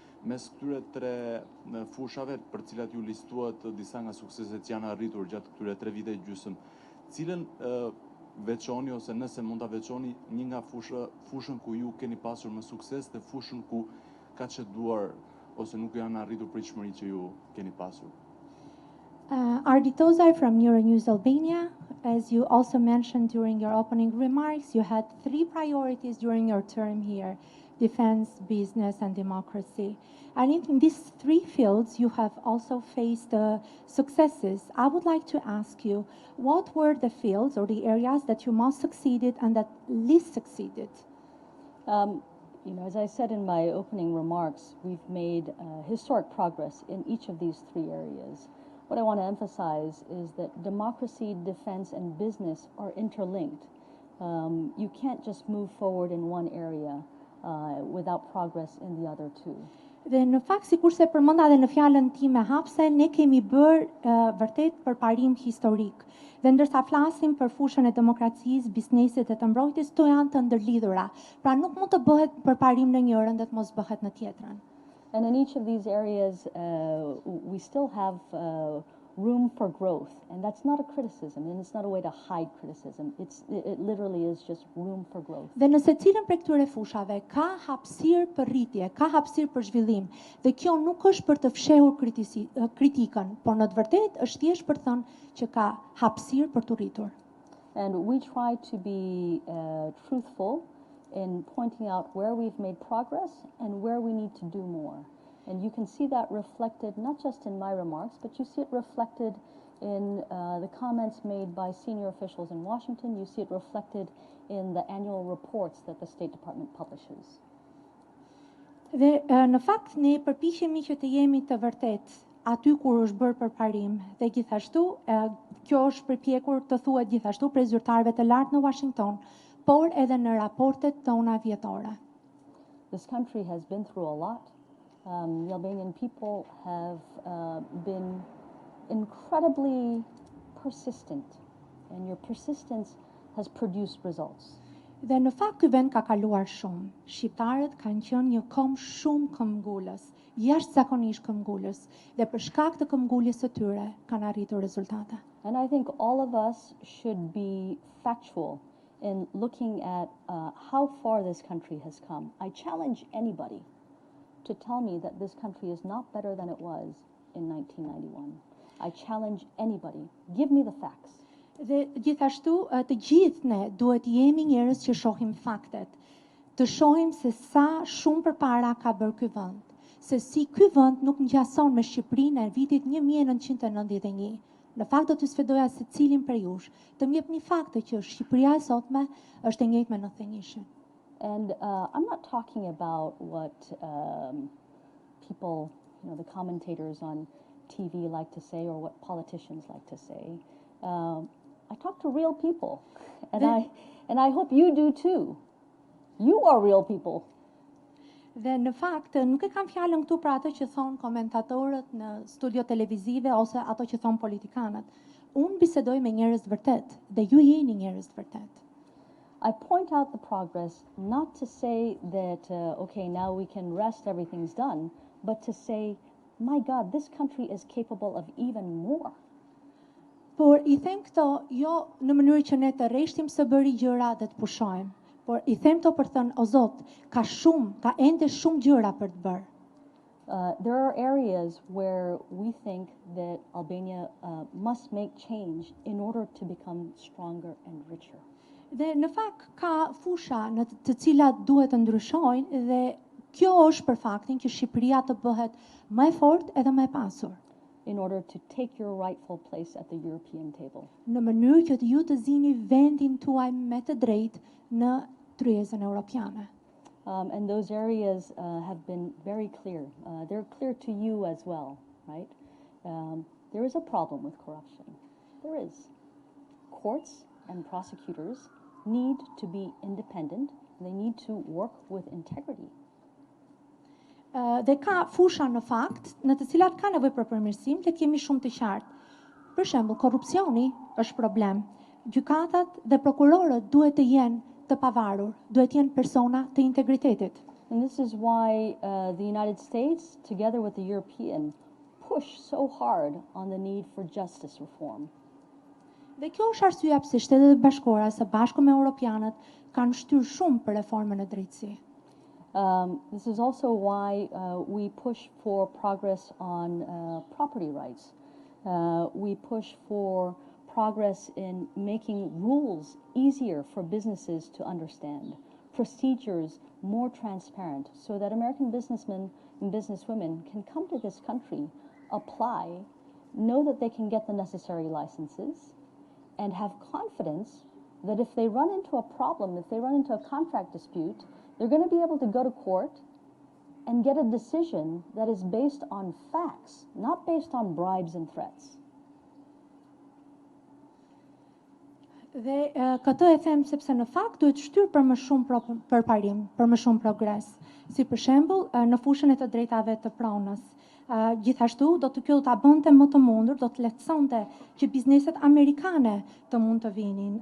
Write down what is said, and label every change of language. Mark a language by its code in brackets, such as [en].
[sq] Mes këtyre 3 fushave për cilat ju listuat disa nga sukseset që janë arritur gjatë këtyre 3 vite e gjysmë, cilën veçoni ose nëse mund ta veçoni një nga fushën ku ju keni pasur më sukses dhe fushën ku ka çeduar ose nuk janë arritur pritshmëritë që ju keni pasur? [en] Arditozar from Euronews Albania, as you also mentioned during your opening remarks, you had 3 priorities during your term here: defense, business, and democracy. And in these 3 fields, you have also faced successes. I would like to ask you, what were the fields or the areas that you most succeeded and that least succeeded? You know, as I said in my opening remarks, we've made historic progress in each of these 3 areas. What I want to emphasize is that democracy, defense, and business are interlinked. You can't just move forward in one area without progress in the other 2. [sq] Dhe në fakt, sikurse përmenda edhe në fjalën time hapse, ne kemi bërë vërtet përparim historik. Dhe ndërsa flasim për fushën e demokracisë, biznesit dhe të mbrojtjes, to janë të ndërlidhura. Pra nuk mund të bëhet përparim në njërin dhe të mos bëhet në tjetrën. [en] And in each of these areas, we still have room for growth. And that's not a criticism, and it's not a way to hide criticism. It literally is just room for growth. [sq] Dhe nëse cilën prej këtyre fushave ka hapësirë për rritje, ka hapësirë për zhvillim, dhe kjo nuk është për të fshehur kritikën, por në të vërtetë është thjesht për të thënë që ka hapësirë për të rritur. [en] And we try to be truthful in pointing out where we've made progress and where we need to do more. And you can see that reflected not just in my remarks, but you see it reflected in the comments made by senior officials in Washington. You see it reflected in the annual reports that the State Department publishes. [sq] Dhe në fakt ne përpiqemi që të jemi të vërtet aty kur është bërë përparim dhe gjithashtu kjo është përpjekur të thuhet gjithashtu prej zyrtarëve të lartë në Washington, por edhe në raportet tona vjetore. [en] This country has been through a lot. The Albanian people have been incredibly persistent, and your persistence has produced results. [sq] Dhe në fakt ky vend ka kaluar shumë. Shqiptarët kanë qenë një kombë shumë këmbgulës, jashtëzakonisht këmbgulës, dhe për shkak të këmbguljes së tyre kanë arritur rezultate. [en] And I think all of us should be factual in looking at how far this country has come. I challenge anybody to tell me that this country is not better than it was in 1991. I challenge anybody. Give me the facts. [sq] Dhe gjithashtu të gjithë ne duhet jemi njerëz që shohim faktet, të shohim se sa shumë përpara ka bërë ky vend, se si ky vend nuk ngjason me Shqipërinë e vitit 1991. Në fakt do të sfidoja secilin prej jush të më jepni fakte që Shqipëria e sotme është e njëjtë me 91. [en] And I'm not talking about what people, the commentators on TV like to say or what politicians like to say. I talk to real people, and I hope you do too. You are real people. [sq] Dhe në fakt nuk e kam fjalën këtu për ato që thon komentatorët në studio televizive ose ato që thon politikanët. Unë bisedoj me njerëz të vërtet dhe ju jeni njerëz të vërtet. [en] I point out the progress not to say that, okay, now we can rest, everything's done, but to say, my God, this country is capable of even more. [sq] Por I them këto jo në mënyrë që ne të rreshtim së bëri gjëra dhe të pushojmë, por I them këto për thënë, o Zot, ka ende shumë gjëra për të bërë. [en] There are areas where we think that Albania must make change in order to become stronger and richer. [sq] Dhe në fakt ka fusha në të cilat duhet të ndryshojnë dhe kjo është për faktin që Shqipëria të bëhet më e fortë edhe më e pasur. [en] In order to take your rightful place at the European table. [sq] Në mënyrë që ju të zini vendin tuaj me të drejtë në tryezën europiane. [en] And those areas have been very clear. They're clear to you as well, right? There is a problem with corruption. There is. Courts and prosecutors need to be independent. They need to work with integrity. [sq] Dhe ka fusha në fakt, në të cilat ka nevojë për përmirësim, le të kemi shumë të qartë. Për shembull, korrupsioni është problem. Gjykatat dhe prokurorët duhet të jenë të pavarur, duhet të jenë persona të integritetit. [en] And this is why the United States, together with the European, push so hard on the need for justice reform. [sq] Dhe kjo është arsyeja pse Shtetet e Bashkuara së bashku me europianët kanë shtyrë shumë për reformën e drejtësisë. [en] This is also why we push for progress on property rights. We push for progress in making rules easier for businesses to understand, procedures more transparent, so that American businessmen and businesswomen can come to this country, apply, know that they can get the necessary licenses, and have confidence that if they run into a problem, if they run into a contract dispute, they're going to be able to go to court and get a decision that is based on facts, not based on bribes and threats. [sq] Dhe këtë e them sepse në fakt duhet shtyrë për më shumë përparim, për më shumë progres. Si për shembull në fushën e të drejtave të pronës. Gjithashtu, kjo do ta bënte më të mundur, do të lehtësonte që bizneset amerikane të mund të vinin.